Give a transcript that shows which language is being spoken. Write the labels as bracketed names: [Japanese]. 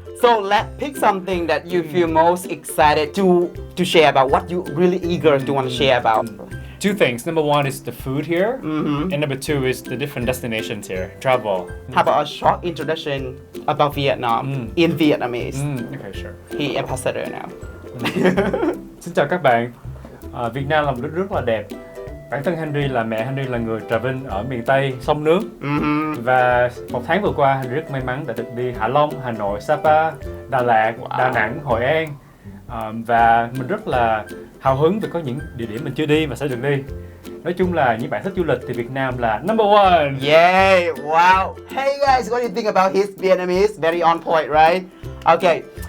[English] So let's pick something that you feel most excited to share about. What you really eager to want to share about. Two things. Number one is the food here, and number two is the different destinations here, travel. How about a short introduction about Vietnam in Vietnamese? Okay, sure. He ambassador now. [Vietnamese] Xin chào các bạn. Việt Nam là một đất rất là đẹp. Bản thân Henry là mẹ Henry là người travel ở miền Tây sông nước. Và một tháng vừa qua Henry rất may mắn đã được đi Hạ Long, Hà Nội, Sapa, Đà Lạt, Đà Nẵng, Hội An. Và mình rất là hào hứng vì có những địa điểm mình chưa đi và sẽ được đi. Nói chung là những bạn thích du lịch thì Việt Nam là [English] number one. Yay! Wow! Hey guys, what do you think about his Vietnamese? Very on point, right? Okay.